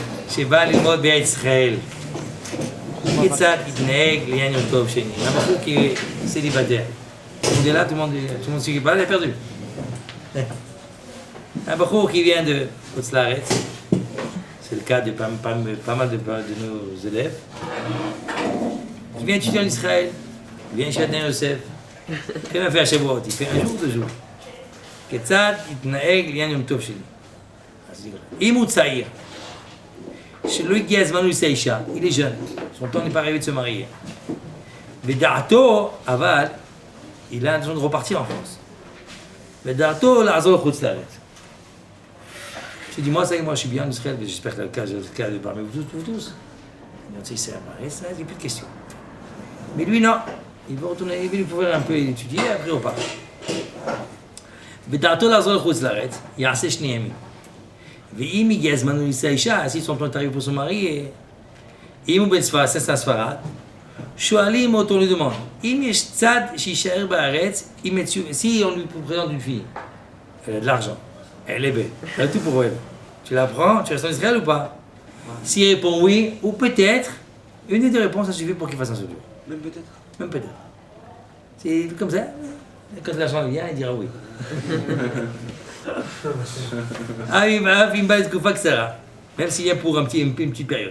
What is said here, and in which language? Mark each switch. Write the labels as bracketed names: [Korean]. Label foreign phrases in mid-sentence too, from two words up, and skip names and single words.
[Hebrew] שבא ללמוד בארץ ישראל. כיצד יתנהג לעניין יום טוב שני. [French] Un בחור qui est célibataire. On est là, tout le monde sait qu'il parle, il a perdu. Un בחור qui vient de [Hebrew] חוץ לארץ, [French] c'est le cas de pas mal de nos élèves, qui vient étudier en Israël, il vient chez Adnan Yosef, qu'est-ce qu'il fait à Shavuot? Il fait un jour, 2 jours. [Hebrew] כיצד יתנהג לעניין יום טוב שני. אם הוא צעיר, שלא הגיע הזמן לשאת אישה, [French] il est jeune, son temps n'est pas arrivé de se marier. [Hebrew] ודעתו, אבל, [French] il a l'intention de repartir en France. [Hebrew] ודעתו לעזור לחוץ לארץ. [French] Je dis, moi, ça y est, moi, je suis bien en Israël, mais j'espère que c'est le cas de parmi vous tous. Il s'est marié, ça, il n'y a plus de questions. Mais lui, non. Il veut retourner, il veut pouvoir un peu étudier, après il repart. [Hebrew] ודעתו לעזור לחוץ לארץ, יעשה 2 ימים. ואם הגיע הזמן לשאת אישה, [French] si son temps est arrivé pour se marier, [Hebrew] אם הוא בן ספרד, c'est ספרד, שואלים אותו, [French] lui demande, [Hebrew] אם יש צד שיישאר בארץ, [French] si on lui présente une fille, elle a de l'argent, elle est belle, elle a tout pour elle. Tu la prends, tu restes en Israël ou pas? S'il répond oui, ou peut-être, une des 2 réponses, ça suffit pour qu'il fasse un séjour. Même peut-être. Même peut-être. C'est comme ça. Quand l'argent vient, il dira oui. Même s'il y a pour une petite période.